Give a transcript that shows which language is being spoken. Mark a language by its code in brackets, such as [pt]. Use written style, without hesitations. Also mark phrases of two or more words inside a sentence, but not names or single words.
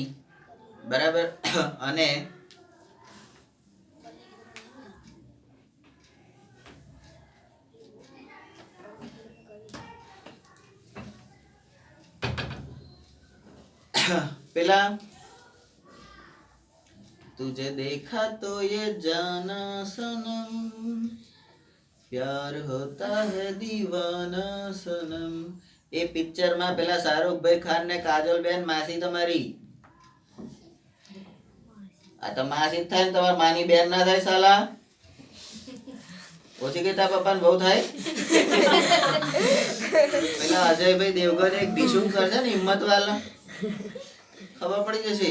[gu] બરાબર. અને પેલા [hi] તુझे देखा तो ये जाना सनम, प्यार होता है दीवाना सनम. [gu] એ પિક્ચર માં પેલા શાહરુખભાઈ ખાન ને કાજોલ બેન માસી તમારી, આ તો માસી જ થાય ને, તમારી માની બેન ના થાય સાલા. ઓછી કહેતા પપ્પા ને બહુ થાય. પેલા અજયભાઈ દેવગન એક ડીશું કરશે ને હિંમત વાળા, ખબર પડી જશે.